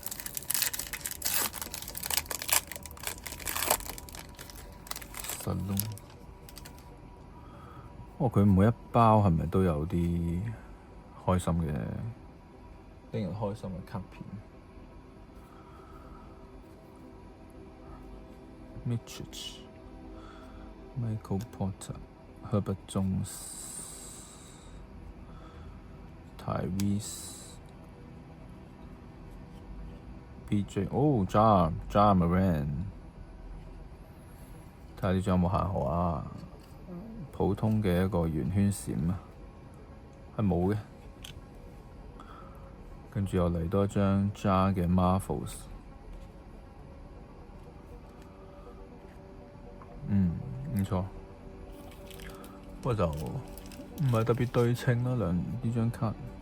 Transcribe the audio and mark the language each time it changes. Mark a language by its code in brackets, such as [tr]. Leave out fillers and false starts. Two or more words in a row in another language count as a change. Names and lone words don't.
[yue] 實窿，佢每一包係咪都有啲開心嘅，令人開心嘅卡片。Mitchell、Michael Porter、Herbert Jones、Tyrese、BJ， Ja Morant。睇下呢張有冇限號啊？普通嘅一個圓圈閃啊，係冇嘅。跟住又嚟多一張 Ja 嘅 Marvels， 唔錯，不過就唔係特別對稱啦，呢張卡。